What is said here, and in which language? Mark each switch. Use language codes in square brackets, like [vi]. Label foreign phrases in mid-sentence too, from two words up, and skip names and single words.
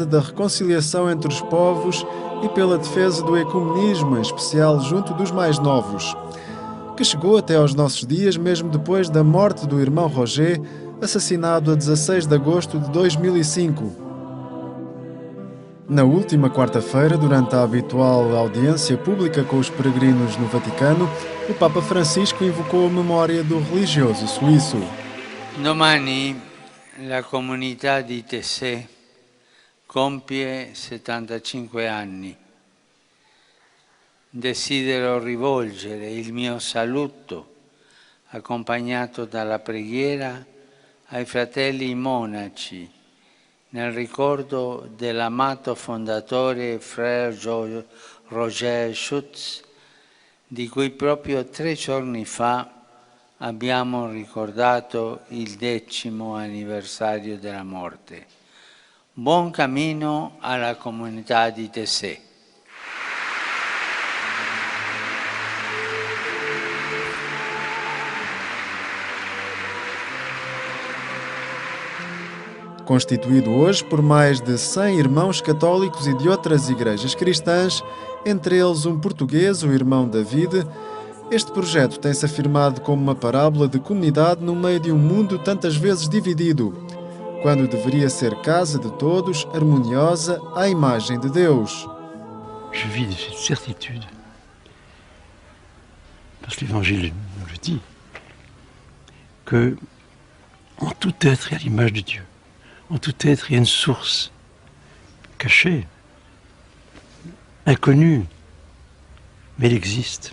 [pt] da reconciliação entre os povos e pela defesa do ecumenismo, em especial junto dos mais novos, que chegou até aos nossos dias mesmo depois da morte do irmão Roger, assassinado a 16 de agosto de 2005. Na última quarta-feira, durante a habitual audiência pública com os peregrinos no Vaticano, o Papa Francisco invocou a memória do religioso suíço. [it] Domani la comunità di Taizé compie 75 anni. Desidero rivolgere il mio saluto, accompagnato dalla preghiera, ai fratelli monaci, nel ricordo dell'amato fondatore Frère Roger Schutz, di cui proprio 3 giorni fa abbiamo ricordato il 10° anniversario della morte. Buon cammino alla comunità di Taizé. [pt] Constituído hoje por mais de 100 irmãos católicos e de outras igrejas cristãs, entre eles um português, o irmão David, este projeto tem-se afirmado como uma parábola de comunidade no meio de um mundo tantas vezes dividido, quando deveria ser casa de todos, harmoniosa, à imagem de Deus. [fr] Je vis de cette certitude, parce que l'Évangile nous le dit, que en tout être il y a l'image de Dieu. En tout être, il y a une source cachée, inconnue, mais elle existe.